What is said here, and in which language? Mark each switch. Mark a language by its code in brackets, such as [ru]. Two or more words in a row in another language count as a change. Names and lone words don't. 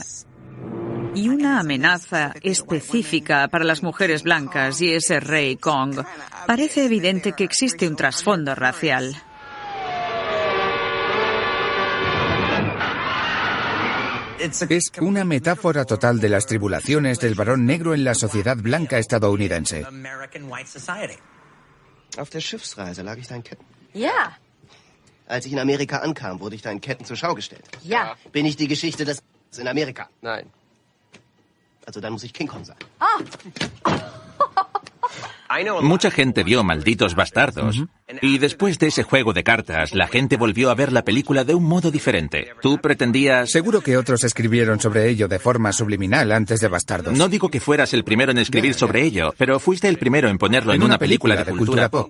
[es] Y una amenaza específica para las mujeres blancas y ese rey Kong. Parece evidente que existe un trasfondo racial. Es una metáfora total de las tribulaciones del varón negro en la sociedad blanca estadounidense. [de] Auf der Schiffsreise lag ich da in Ketten. Ja. Als ich in Amerika ankam, wurde ich da in Ketten zur Schau gestellt. Ja. Bin ich die Geschichte des in Amerika? Nein. Also dann muss ich King Kong sein. [es] Mucha gente vio Malditos Bastardos y después de ese juego de cartas, la gente volvió a ver la película de un modo diferente. Tú pretendías... Seguro que otros escribieron sobre ello de forma subliminal antes de Bastardos. No digo que fueras el primero en escribir sobre ello, pero fuiste el primero en ponerlo en una película de cultura pop.